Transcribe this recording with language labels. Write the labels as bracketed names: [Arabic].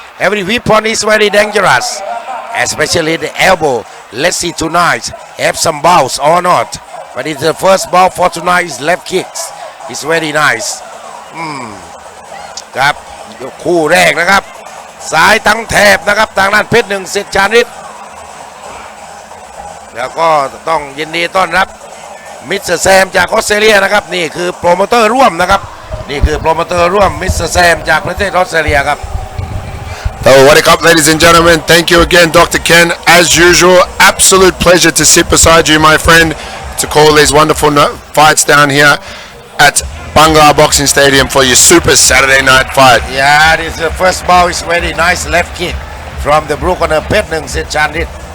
[English] Every weapon is very dangerous, especially the elbow. Let's see tonight, have some bouts or not. But it's the first bout for tonight is left kicks. It's very nice. [Thai] ครับคู่แรกนะครับซ้ายทั้งแถบนะครับทางด้านเพชรหนึ่งสิทธิ์ชาญฤทธิ์แล้วก็ต้องยินดีต้อนรับมิสเตอร์แซมจากออสเตรเลียนะครับนี่คือโปรโมเตอร์ร่วมนะครับนี่คือโปรโมเตอร์ร่วมมิสเตอร์แซมจากประเทศออสเตรเลียครับ [English] So what up, ladies and gentlemen? Thank you again, Dr. Ken. As usual, absolute pleasure to sit beside you, my friend, to call these wonderful fights down here at Bangla Boxing Stadium for your Super Saturday Night Fight. Yeah, this is the first ball is very nice left kick from the blue corner เพชรหนึ่งสิทธิ์ชาญฤทธิ์